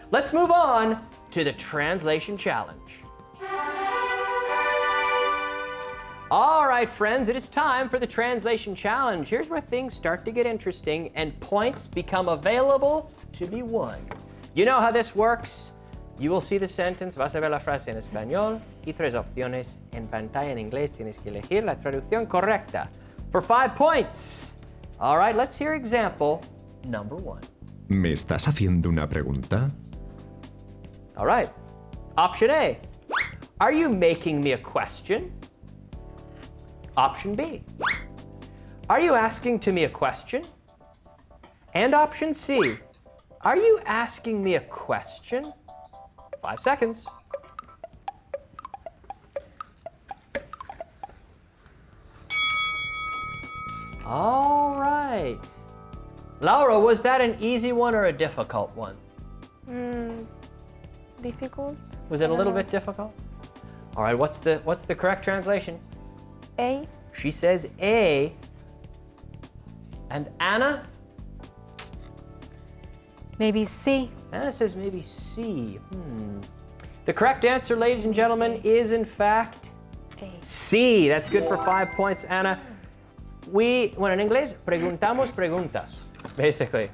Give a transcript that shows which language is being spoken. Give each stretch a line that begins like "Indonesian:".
English: Let's move on to the translation challenge. All right, friends, it is time for the translation challenge. Here's where things start to get interesting and points become available to be won. You know how this works. You will see the sentence,
Spanish: vas a ver la frase en español y tres opciones en pantalla en inglés. Tienes que elegir la traducción correcta
English: for 5 points. All right, let's hear example number 1.
Spanish: ¿Me estás haciendo una pregunta?
English: All right, option A. Are you making me a question? Option B. Are you asking to me a question? And option C. Are you asking me a question? 5 seconds. All right. Laura, was that an easy one or a difficult one? Difficult. Was it a little bit difficult? All right, what's the correct translation? A. She says A. And Anna? Maybe C. Anna says maybe C. The correct answer, ladies and gentlemen, is in fact A. C. That's good for 5 points, Anna.
Spanish: Bueno, en inglés, preguntamos preguntas, basically.